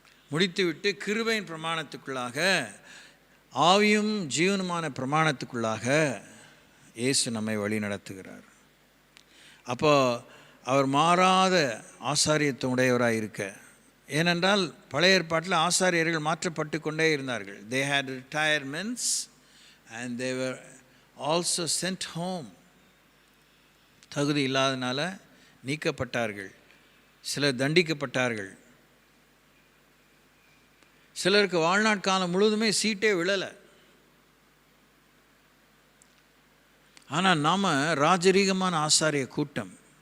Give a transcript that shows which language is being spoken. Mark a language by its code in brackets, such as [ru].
[ta] முடித்துவிட்டு கிருபையின் பிரமாணத்துக்குள்ளாக, ஆவியும் ஜீவனுமான பிரமாணத்துக்குள்ளாக இயேசு நம்மை வழி நடத்துகிறார். அப்போ அவர் மாறாத ஆசாரியத்துவம் உடையவராக இருக்க, ஏனென்றால் பழைய ஏற்பாட்டில் ஆசாரியர்கள் மாற்றப்பட்டு கொண்டே இருந்தார்கள். [en] They had retirements and they were also sent home. [ta] தகுதி இல்லாதனால நீக்கப்பட்டார்கள், சிலர் தண்டிக்கப்பட்டார்கள், சிலருக்கு வாழ்நாட்காலம் முழுவதுமே சீட்டே விழலை. ஆனால் நாம் ராஜரீகமான ஆசாரிய கூட்டம்.